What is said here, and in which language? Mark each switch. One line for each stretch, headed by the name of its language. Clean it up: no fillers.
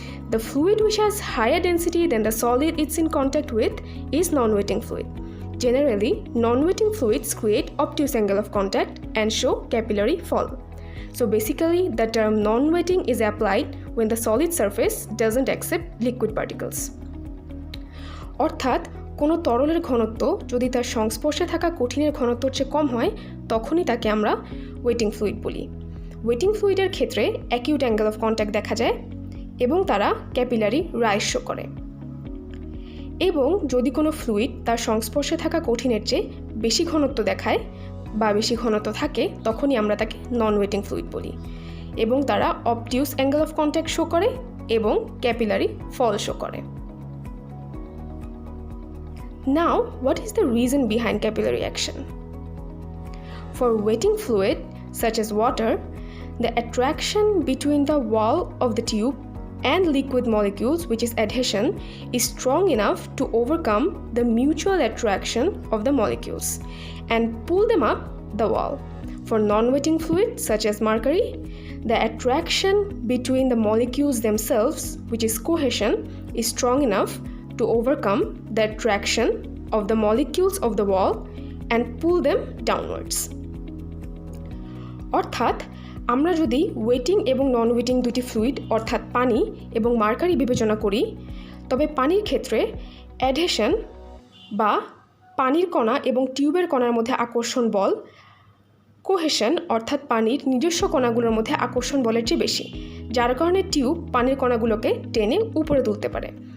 English: The fluid which has higher density than the solid it's in contact with is non-wetting fluid. Generally, non-wetting fluids create obtuse angle of contact and show capillary fall. So basically, the term non-wetting is applied when the solid surface doesn't accept liquid particles.
Bangla: অর্থাৎ কোনো তরলের ঘনত্ব যদি তার সংস্পর্শে থাকা কঠিনের ঘনত্বর চেয়ে কম হয় তখনই তাকে আমরা ওয়েটিং ফ্লুইড বলি। ওয়েটিং ফ্লুইডের ক্ষেত্রে অ্যাকিউট অ্যাঙ্গেল অফ কন্ট্যাক্ট দেখা যায় এবং তারা ক্যাপিলারি রাইজ শো করে। এবং যদি কোনো ফ্লুইড তার সংস্পর্শে থাকা কঠিনের চেয়ে বেশি ঘনত্ব দেখায় বা বেশি ঘনত্ব থাকে তখনই আমরা তাকে নন ওয়েটিং ফ্লুইড বলি এবং তারা অবটিউস অ্যাঙ্গেল অফ কন্ট্যাক্ট শো করে এবং ক্যাপিলারি ফল শো করে।
English: Now, what is the reason behind capillary action? For wetting fluid, such as water, the attraction between the wall of the tube and liquid molecules, which is adhesion, is strong enough to overcome the mutual attraction of the molecules and pull them up the wall. For non-wetting fluid, such as mercury, the attraction between the molecules themselves, which is cohesion, is strong enough to overcome the attraction of the molecules of the wall and pull them downwards.
Bangla: অর্থাৎ আমরা যদি waiting এবং নন waiting দুটি fluid অর্থাৎ পানি এবং mercury বিবেচনা করি, তবে পানির ক্ষেত্রে অ্যাডহেশন বা পানির কণা এবং টিউবের কণার মধ্যে আকর্ষণ বল কোহেশন অর্থাৎ পানির নিজস্ব কণাগুলোর মধ্যে আকর্ষণ বলের চেয়ে বেশি, যার কারণে টিউব পানির কণাগুলোকে টেনে উপরে তুলতে পারে।